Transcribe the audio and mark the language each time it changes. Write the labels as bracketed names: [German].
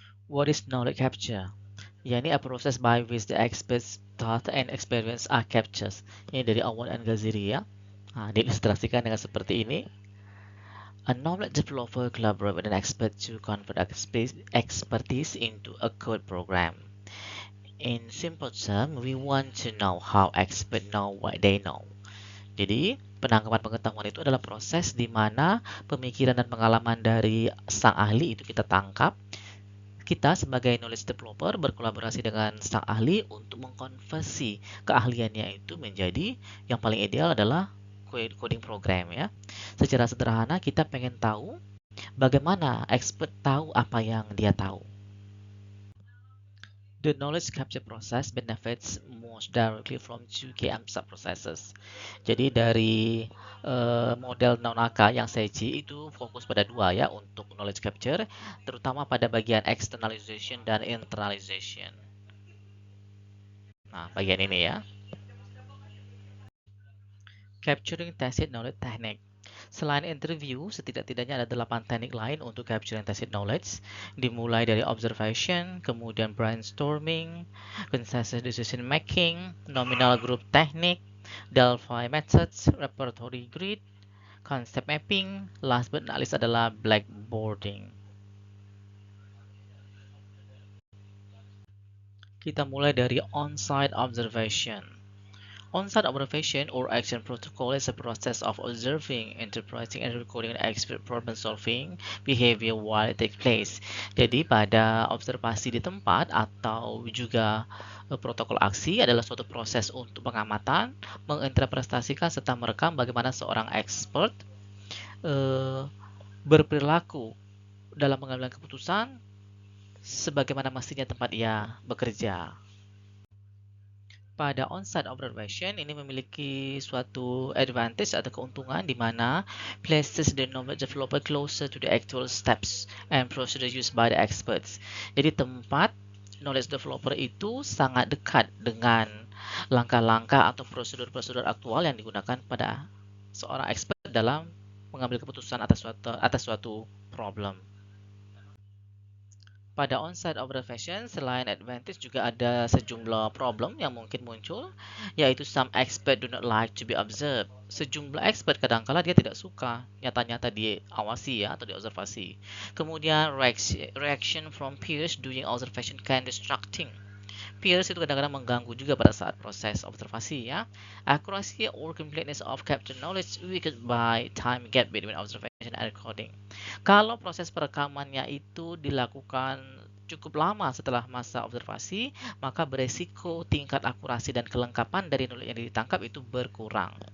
[English] What is knowledge capture? Ya, ini a process by which the experts thought and experience are captured. [Indonesian] Ini dari Owen and Gaziri ya. Nah, diilustrasikan dengan seperti ini. [English] A knowledge developer collaborates with an expert to convert expertise into a code program. In simple terms, we want to know how experts know what they know. [Indonesian] Jadi, penangkapan pengetahuan itu adalah proses di mana pemikiran dan pengalaman dari sang ahli itu kita tangkap. Kita sebagai knowledge developer berkolaborasi dengan sang ahli untuk mengkonversi keahliannya itu menjadi yang paling ideal adalah coding program ya. Secara sederhana kita pengen tahu bagaimana expert tahu apa yang dia tahu. [English] The knowledge capture process benefits most directly from two key sub-processes. [Indonesian] Jadi dari model Nonaka yang Seiji itu fokus pada dua ya untuk knowledge capture, terutama pada bagian externalization dan internalization. Nah, bagian ini ya. [English] Capturing tacit knowledge technique. [Indonesian] Selain interview, setidak-tidaknya ada 8 teknik lain untuk capturing tacit knowledge, dimulai dari observation, kemudian brainstorming, consensus decision making, nominal group technique, Delphi methods, repertory grid, concept mapping, [English] last but not least [Indonesian] adalah blackboarding. Kita mulai dari on-site observation. [English] On-site observation or action protocol is a process of observing, interpreting, and recording an expert problem-solving behavior while it takes place. [Indonesian] Jadi pada observasi di tempat atau juga protokol aksi adalah suatu proses untuk pengamatan, menginterpretasikan serta merekam bagaimana seorang expert berperilaku dalam mengambil keputusan sebagaimana mestinya tempat ia bekerja. Pada on-site observation ini memiliki suatu advantage atau keuntungan di mana [English] places the knowledge developer closer to the actual steps and procedure used by the experts. [Indonesian] Jadi tempat knowledge developer itu sangat dekat dengan langkah-langkah atau prosedur-prosedur aktual yang digunakan pada seorang expert dalam mengambil keputusan atas suatu problem. Pada on-site observation, selain advantage juga ada sejumlah problem yang mungkin muncul, yaitu [English] some expert do not like to be observed. [Indonesian] Sejumlah expert kadangkala dia tidak suka nyata-nyata diawasi ya atau diobservasi. [English] Kemudian reaction from peers during observation can distracting. [Indonesian] Peers itu kadang-kadang mengganggu juga pada saat proses observasi ya. [English] Accuracy or completeness of captured knowledge weakened by time gap between observation and recording. [Indonesian] Kalau proses perekamannya itu dilakukan cukup lama setelah masa observasi, maka beresiko tingkat akurasi dan kelengkapan dari knowledge yang ditangkap itu berkurang.